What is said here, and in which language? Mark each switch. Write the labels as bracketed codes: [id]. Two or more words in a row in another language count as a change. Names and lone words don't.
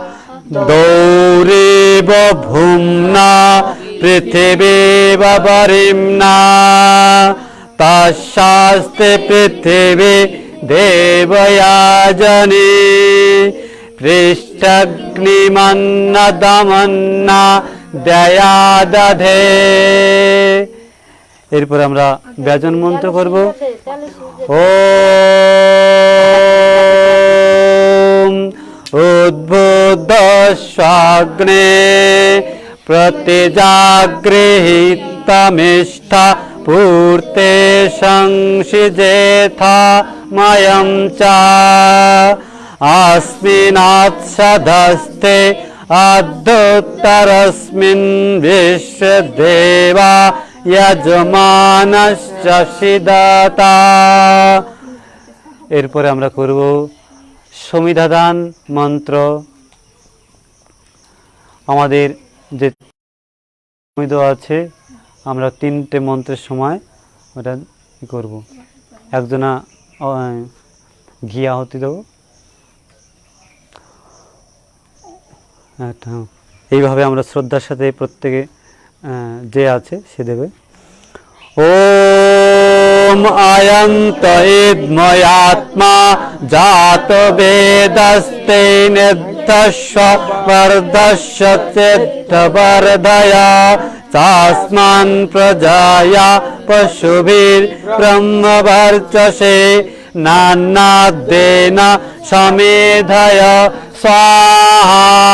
[sa] দৌরেব ভূম্না পৃথিবীব বরিম্না তস্যাস্তে পৃথিবী দেবয়াজনে পৃষ্ঠগ্নিমন্নদমন্না দয়াদধে। [bn] এরপর আমরা ব্যজন মন্ত্র করব। [sa] ওম উদ্বুদ্ধস্বাগ্নে প্রতিজাগৃহীতমিষ্ঠা পূর্তে সংসিজেথা ময়ং চ अस्मिनात्सधस्ते अद्युत्तरस्मिन् विश्वदेवा यजमानश्च সিদাতা। [bn] এরপরে আমরা করব সমিধাদান মন্ত্র। আমাদের যে সময় দেওয়া আছে, আমরা 3টে মন্ত্রের সময় ওটা ই করবো। একজনা ঘি আহুতি দেবো, এইভাবে আমরা শ্রদ্ধার সাথে প্রত্যেকে যে আছে সে দেবে। [sa] ওম আয়ন্ত ইদ্ময়াত্মা জাত বেদস্তে নির্দস্য বর্ধস্য চিত্তবর্ধয়া তাস্মান প্রজায়া পশুভির ব্রহ্মবর্চসে নানাদ্দেন সমেধয় স্বাহা।